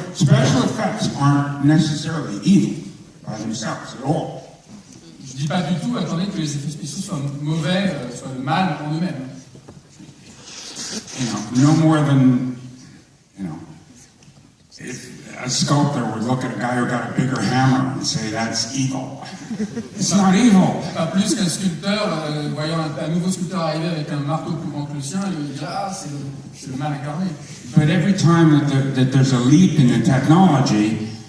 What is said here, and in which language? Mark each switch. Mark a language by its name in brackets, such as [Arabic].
[English] Special effects aren't necessarily evil by themselves at all. [French] Je dis pas du tout, attendez, que les effets spéciaux soient mauvais, soient le mal en eux-mêmes. [English] No more than, if a sculptor would look at a guy who got a bigger hammer and say that's evil. It's not evil. [French] Pas plus qu'un sculpteur, voyant un nouveau sculpteur arriver avec un marteau plus grand que le sien, il dit c'est le mal incarné. [English] But every time that there's a leap in the technology,